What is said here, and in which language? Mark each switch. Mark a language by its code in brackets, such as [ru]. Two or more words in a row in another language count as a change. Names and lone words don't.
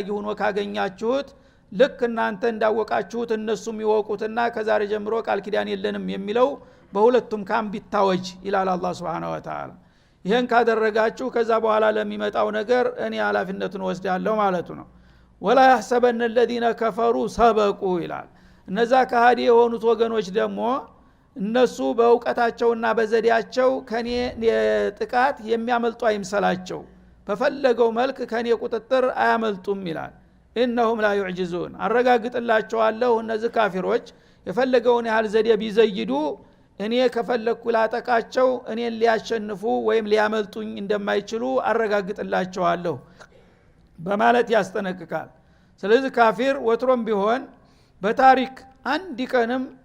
[am] ሆኖ ካገኛችሁት ልክ እናንተ እንዳወቃችሁት እነሱም ይወቁትና ከዛሬ ጀምሮ ቃል ኪዳን የለንም የሚለው በሁለቱም ካምፕ ይታወጅ ይላል [ar] الله سبحانه وتعالى [am] ይሄን ካደረጋችሁ ከዛ በኋላ ለሚመጣው ነገር እኔ ኃላፊነቱን ወስዳለሁ ማለቱ ነው [ar] ولا يحسبن الذين كفروا [am] سبقوا ይላል እነዛ ከሃዲ የሆኑት ወገኖች ደግሞ እነሱ በእውቀታቸውና በዘዴያቸው ከኔ ጥቃት የሚያመልጡ አይምሰላቸው በፈለገው መልክ ከኔ ቁጥጥር አያመልጡም ይላል [ar] انهم لا يعجزون [am] አረጋግጥላቸዋለሁ እነዚህ ካፊሮች የፈለገውን ያህል ዘዴ ቢዘይዱ እኔ ከፈለኩ ላጠቃቸው እኔን ሊያሸንፉ ወይም ሊያመልጡኝ እንደማይችሉ አረጋግጥላቸዋለሁ በማለት ያስጠነቅቃል ስለዚህ ካፊር ወትሮም ቢሆን በታሪክ አንድ ቀንም